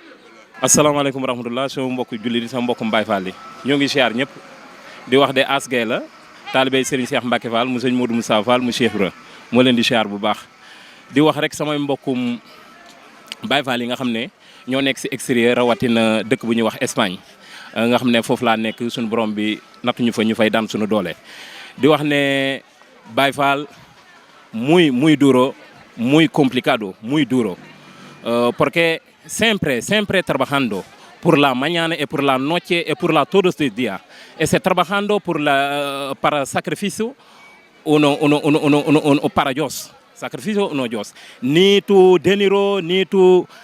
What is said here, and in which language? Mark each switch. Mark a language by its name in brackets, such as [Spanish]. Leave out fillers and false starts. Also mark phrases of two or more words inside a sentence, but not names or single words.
[Arabic] السلام عليكم ورحمة الله [Wolof] sama mbokki jullit yi sama mbokku Baye Fall yi ñoo ngi siyaar ñëpp di wax de As Gueye la taalibe sëriñ Cheikh Mbacke Fall mu sëñ Modou Moussa Fall mu Cheikh Ibra moo leen di siyaar bu baax di wax rek samay mbokkum Baye Fall yi nga xam ne ñoo nekk si extérieur rawatina dëkk bu ñuy wax Espagne nga xam ne foofu laa nekk suñu borom bi nattuñu fa ñu fay daan suñu doole di wax ne [Spanish] Baye Fall muy duro muy complicado muy duro porque siempre trabajando por la mañana y por la noche y por la todos los días trabajando para sacrificio uno para Dios sacrificio uno Dios ni tu dinero ni tu